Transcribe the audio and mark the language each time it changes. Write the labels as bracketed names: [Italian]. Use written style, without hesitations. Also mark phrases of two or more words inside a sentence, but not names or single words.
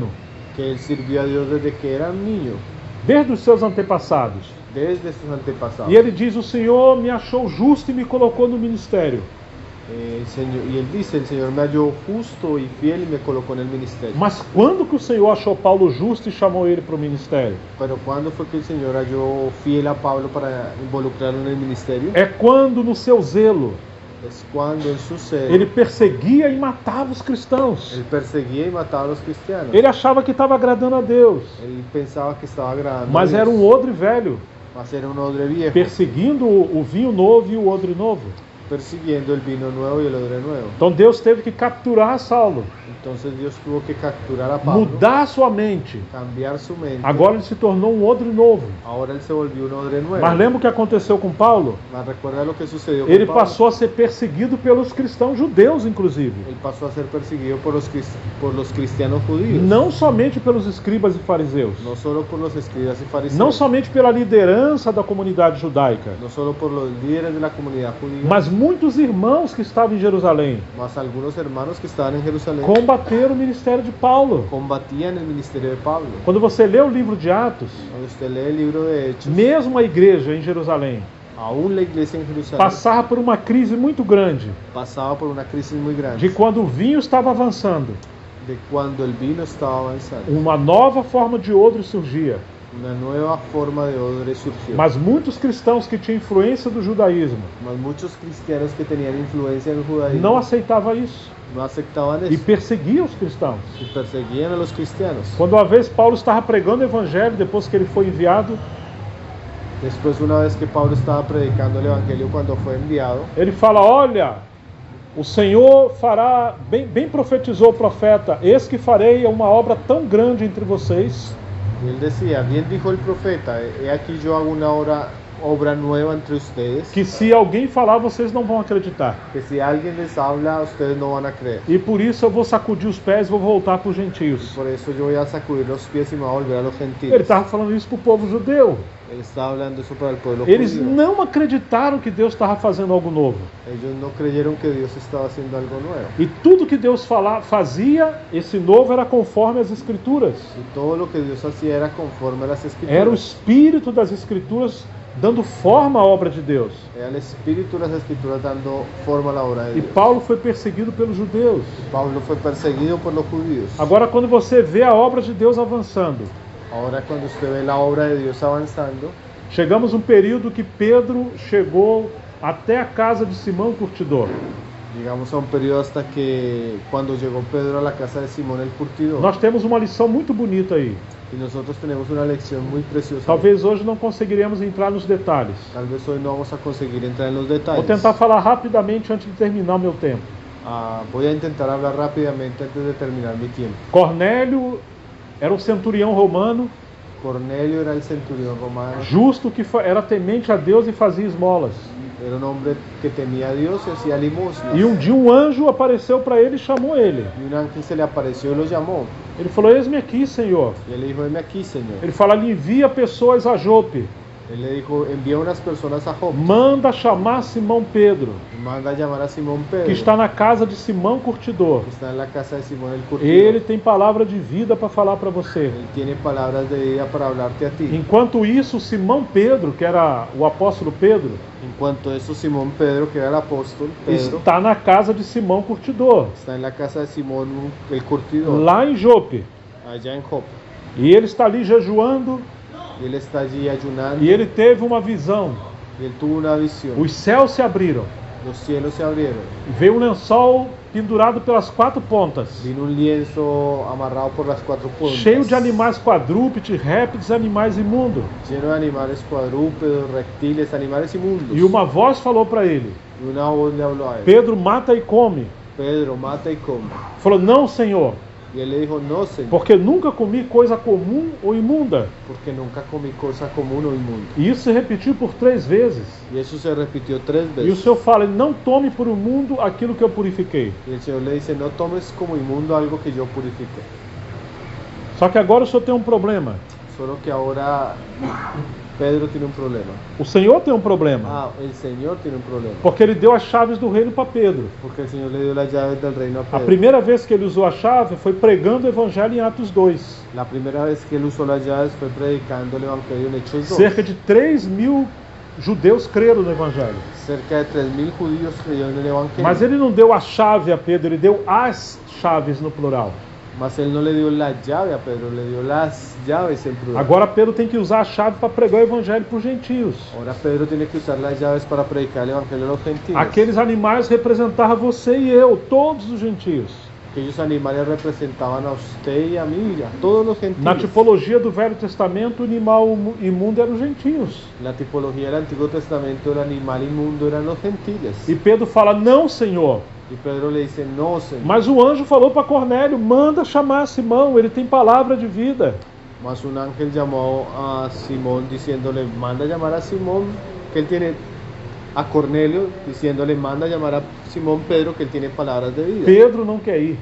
[Spanish] que él sirvió a Dios desde que era un niño, [Portuguese] desde os seus antepassados. [Spanish] desde sus antepasados. [Portuguese] E ele diz: o Senhor me achou justo e me colocou no ministério. [Spanish] Y él dice, el Señor me halló justo y fiel y me colocó en el ministerio. [Portuguese] Mas quando que o Senhor achou Paulo justo e chamou ele para o ministério? [Spanish] Pero ¿cuándo fue que el Señor halló fiel a Pablo para involucrarlo en el ministerio? [Portuguese] É quando, no seu zelo, [Spanish] Es cuando en su ser [Portuguese] ele perseguia e matava os cristãos. [Spanish] él perseguía y mataba a los cristianos. [Portuguese] Ele achava que estava agradando a Deus, [Spanish] Él pensaba que estaba agradando mas a Dios, [Portuguese] era um odre velho, [Spanish] mas era un odre viejo, [Portuguese] perseguindo o vinho novo e o odre novo. [Spanish] persiguiendo el vino nuevo y el odre nuevo. [Portuguese] Então Deus teve que capturar Saulo, [Spanish] Entonces Dios tuvo que capturar a Pablo, [Portuguese] mudar sua mente. [Spanish] cambiar su mente. [Portuguese] Agora ele se tornou um odre novo. [Spanish] Ahora él se volvió un odre nuevo. [Portuguese] Mas lembra o que aconteceu com Paulo? [Spanish] Mas recuerda lo que sucedió con [Portuguese] Ele [Spanish] Pablo. [Portuguese] passou a ser perseguido pelos cristãos judeus, inclusive. [Spanish] Él pasó a ser perseguido por los cristianos judíos. [Portuguese] Não somente pelos escribas e fariseus. [Spanish] No solo por los escribas y fariseos. [Portuguese] Não somente pela liderança da comunidade judaica. [Spanish] No solo por los líderes de la comunidad judía. [Portuguese] Mas muitos irmãos que estavam em Jerusalém [Spanish] Mas algunos hermanos que estaban en Jerusalén [Portuguese] combateram o ministério de Paulo. [Spanish] combatían el ministerio de Pablo. [Portuguese] Quando você lê o livro de Atos, [Spanish] Cuando usted lee el libro de Hechos, [Portuguese] mesmo a igreja em Jerusalém [Spanish] aún la iglesia en Jerusalén [Portuguese] passava por uma crise muito grande [Spanish] pasaba por una crisis muy grande. [Portuguese] de quando o vinho estava avançando [Spanish] de cuando el vino estaba avanzando. [Portuguese] Uma nova forma de odre surgia. [Spanish] Una nueva forma de odre surgió. [Portuguese] Mas muitos cristãos que tinham influência do judaísmo [Spanish] Mas muchos cristianos que tenían influencia en el judaísmo [Portuguese] não aceitavam isso [Spanish] no aceptaban [Portuguese] e [Spanish] eso [Portuguese] perseguiam os cristãos. [Spanish] y perseguían a los cristianos. [Portuguese] Quando uma vez Paulo estava pregando o evangelho, depois que ele foi enviado, [Spanish] Después, una vez que Pablo estaba predicando el evangelio cuando fue enviado, [Portuguese] ele fala: olha, o Senhor fará, bem profetizou o profeta, eis que farei uma obra tão grande entre vocês, [Spanish] y él decía, bien dijo el profeta, he aquí yo hago una obra nueva entre ustedes, [Portuguese] que se alguém falar, vocês não vão acreditar. [Spanish] que si alguien les habla, ustedes no van a creer. [Portuguese] E por isso eu vou sacudir os pés e vou voltar para os gentios. [Spanish] Por eso yo voy a sacudir los pies y me voy a volver a los [Portuguese] Ele [Spanish] gentiles. [Portuguese] estava falando isso para o povo judeu. [Spanish] Él estaba hablando eso para el pueblo [Portuguese] Eles [Spanish] judío. [Portuguese] não acreditaram que Deus estava fazendo algo novo. [Spanish] Ellos no creyeron que Dios estaba haciendo algo nuevo. [Portuguese] E tudo que Deus fazia, esse novo era conforme as Escrituras. [Spanish] Y todo lo que Dios hacía era conforme a las escrituras. [Portuguese] Era o Espírito das Escrituras dando forma à obra de Deus. [Spanish] Era el espíritu de las escrituras dando forma a la obra de [Portuguese] E [Spanish] Dios. [Portuguese] Paulo foi perseguido pelos judeus. [Spanish] Pablo fue perseguido por los judíos. [Portuguese] Agora, quando você vê a obra de Deus avançando, [Spanish] Ahora cuando usted ve la obra de Dios avanzando, [Portuguese] chegamos um período que Pedro chegou até a casa de Simão Curtidor. [Spanish] llegamos a un periodo hasta que cuando llegó Pedro a la casa de Simón el curtidor. [Portuguese] Nós temos uma lição muito bonita aí. [Spanish] Y nosotros tenemos una lección muy preciosa. [Portuguese] Talvez hoje não conseguiremos entrar nos detalhes. [Spanish] Tal vez hoy no vamos a conseguir entrar en los [Portuguese] Vou [Spanish] detalles. [Portuguese] tentar falar rapidamente antes de terminar o meu tempo. [Spanish] Voy a intentar hablar rápidamente antes de terminar mi tiempo. [Portuguese] Cornélio era um centurião romano, [Spanish] Cornelio era el centurión romano. [Portuguese] justo, que era temente a Deus e fazia esmolas. [Spanish] Era un hombre que temía a Dios y hacía limosnas. [Portuguese] E um dia um anjo apareceu para ele e chamou ele. [Spanish] Y un ángel se le apareció y lo llamó. [Portuguese] Ele falou: eis-me aqui, Senhor. [Spanish] Y él le dijo, heme aquí, Señor. [Portuguese] Ele fala: lhe envia pessoas a Jope. [Spanish] Él le dijo, envía unas personas a Jope. [Portuguese] Manda chamar Simão Pedro, [Spanish] Manda a llamar a Simón Pedro, [Portuguese] que está na casa de Simão Curtidor. [Spanish] que está en la casa de Simón el curtidor. [Portuguese] Ele tem palavra de vida para falar para você. [Spanish] Él tiene palabras de vida para hablarte a ti. [Portuguese] Enquanto isso, Simão Pedro, que era o apóstolo Pedro, [Spanish] En cuanto a eso, Simón Pedro, que era el apóstol Pedro, [Portuguese] está na casa de Simão Curtidor, [Spanish] está en la casa de Simón el curtidor, [Portuguese] lá em Jope. [Spanish] allá en Jope. [Portuguese] E ele está ali jejuando [Spanish] Y él está allí ayunando [Portuguese] e ele teve uma visão. [Spanish] y él tuvo una visión. [Portuguese] Os céus se abriram [Spanish] Los cielos se abrieron. [Portuguese] e veio um lençol pendurado pelas quatro pontas, [Spanish] Vino un lienzo amarrado por las cuatro puntas, [Portuguese] cheio de animais quadrúpedes, répteis, animais imundos. [Spanish] lleno de animales cuadrúpedos, reptiles, animales inmundos. [Portuguese] E uma voz falou para ele: [Spanish] Y una voz le habló a él. [Portuguese] Pedro, mata e come. [Spanish] Pedro, mata y come. [Portuguese] Falou: não, Senhor, [Spanish] Y él le dijo, no, Señor, [Portuguese] porque nunca comi coisa comum ou imunda. [Spanish] porque nunca comí cosa común o inmunda. [Portuguese] E isso se repetiu por 3 vezes. [Spanish] Y eso se repitió 3 [Portuguese] E o [Spanish] veces. [Portuguese] Senhor fala: não tome por imundo aquilo que eu purifiquei. [Spanish] Y el Señor le dice, no tomes como inmundo algo que yo purifique. [Portuguese] Só que agora o Senhor tem um problema. [Spanish] Solo que ahora Pedro tiene un problema. [Portuguese] O Senhor tem um problema. [Spanish] El Señor tiene un problema. [Portuguese] Porque ele deu as chaves do reino para Pedro. [Spanish] Porque el Señor le dio las llaves del reino a [Portuguese] A [Spanish] Pedro. [Portuguese] primeira vez que ele usou a chave foi pregando o evangelho em Atos 2. [Spanish] La primera vez que él usó las llaves fue predicando el Evangelio en Hechos 2. [Portuguese] Cerca de 3.000 judeus creram no evangelho. [Spanish] Cerca de 3.000 judíos creyeron en el Evangelio. [Portuguese] Mas ele não deu a chave a Pedro, ele deu as chaves no plural. [Spanish] Mas él no le dio la llave a Pedro, le dio las llaves en plural. [Portuguese] Agora Pedro tem que usar a chave para pregar o evangelho para os gentios. [Spanish] Ahora Pedro tiene que usar las llaves para predicar el Evangelio a los gentiles. [Portuguese] Aqueles animais representavam você e eu, todos os gentios. [Spanish] Aquellos animales representaban a usted y a mí, y a todos los gentiles. [Portuguese] Na tipologia do Velho Testamento, o animal imundo eram os gentios. [Spanish] La tipología del Antiguo Testamento, el animal inmundo eran los gentiles. [Portuguese] E Pedro fala: não, Senhor. [Spanish] Y Pedro le dice, no, Señor. [Portuguese] Mas o anjo falou para Cornélio: manda chamar Simão, ele tem palavra de vida. [Spanish] Mas un ángel llamó a Simón diciéndole, manda a llamar a Simón, que él tiene, a Cornelio, diciéndole, manda a llamar a Simón Pedro, que él tiene palabras de vida. [Portuguese] Pedro não quer ir,